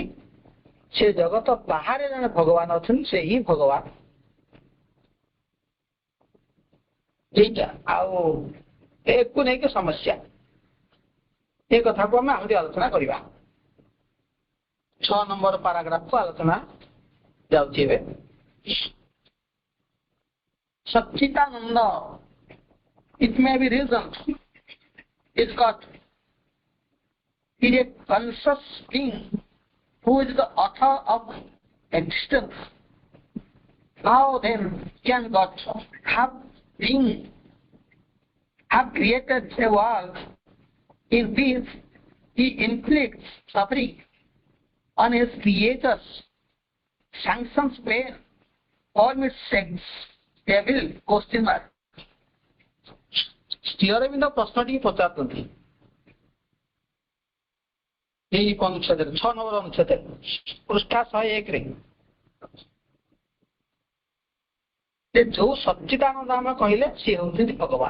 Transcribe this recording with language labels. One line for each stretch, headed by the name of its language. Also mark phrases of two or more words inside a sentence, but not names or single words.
Odia: ସେ ଜଗତ ବାହାରେ ଜଣେ ଭଗବାନ ଅଛନ୍ତି, ସେ ହିଁ ଭଗବାନ। ଏଇଟା ଆଉ ଏକୁ ନେଇକି ସମସ୍ୟା, ଏ କଥାକୁ ଆମେ ଆହୁରି ଆଲୋଚନା କରିବା। 6 ନମ୍ବର ପାରାଗ୍ରାଫକୁ ଆଲୋଚନା ଯାଉଛି ଏବେ।
English: Satchitananda, it may be reasoned, is God. He is a conscious being who is the author of existence How then can God have created a world in which He inflicts suffering on His creatures, sanctions pain, permits sex, devil? Question mark.
Odia: ଶ୍ରୀ ଅରବିନ୍ଦ ପ୍ରଶ୍ନଟି ପଚାରୁଛନ୍ତି ଏହି ଅନୁଚ୍ଛେଦରେ 6 ନମ୍ବର ଅନୁଚ୍ଛେଦରେ ପୃଷ୍ଠା 101ରେ ଯୋଉ ସଚ୍ଚିଦାନନ୍ଦ ଆମେ କହିଲେ ସିଏ ହେଉଛନ୍ତି ଭଗବାନ।